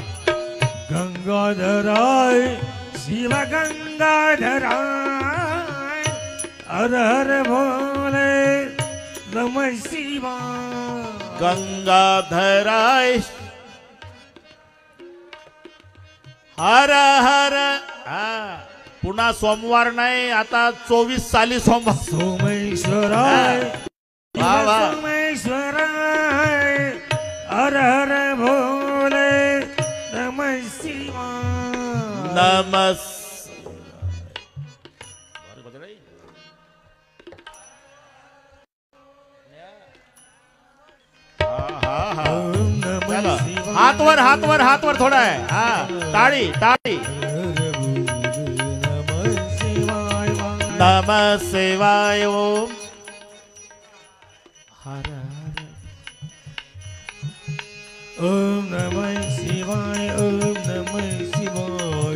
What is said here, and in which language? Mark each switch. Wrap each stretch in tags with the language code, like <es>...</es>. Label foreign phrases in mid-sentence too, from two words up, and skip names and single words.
<sa>गंगाधराय. शिव गंगाधराय.</sa> <hi>हर हर भोले.</hi> <sa>नमः शिवाय. गंगाधराय. हर हर.</sa> <mr>पुन्हा सोमवार नाही आता 24 साली सोमवार.</mr> <sa>सोमेश्वराय.</sa> <mr>वाह वाह.</mr> <sa>सोमेश्वराय.</sa> <hi>हर हर भोले.</hi> <sa>नमः शिवाय. नमः. ओम नमः शिवाय.</sa> <mr>हातवर हातवर हातवर थोडा आहे. हा टाळी टाळी.</mr> <sa>नमः शिवाय. नमः शिवाय. ओम हर हर. ओम नमः शिवाय. ओम नमः शिवाय.</sa>